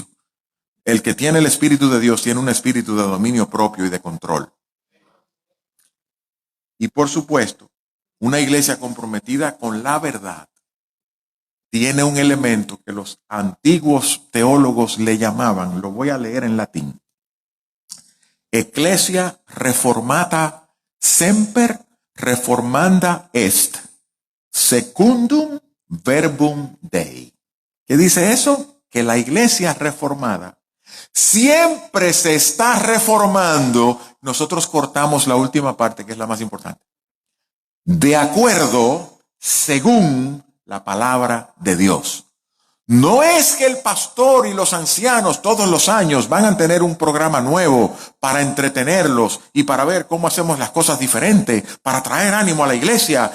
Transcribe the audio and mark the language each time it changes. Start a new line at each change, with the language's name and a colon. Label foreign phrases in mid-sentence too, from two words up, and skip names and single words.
Spanish: El que tiene el Espíritu de Dios tiene un espíritu de dominio propio y de control. Y por supuesto, una iglesia comprometida con la verdad tiene un elemento que los antiguos teólogos le llamaban, lo voy a leer en latín:
Latin: Ecclesia reformata semper reformanda est, secundum verbum Dei.
Spanish: ¿Qué dice eso? Que la iglesia reformada siempre se está reformando. Nosotros cortamos la última parte, que es la más importante: de acuerdo, según la palabra de Dios. No es que el pastor y los ancianos todos los años van a tener un programa nuevo para entretenerlos y para ver cómo hacemos las cosas diferentes, para traer ánimo a la iglesia.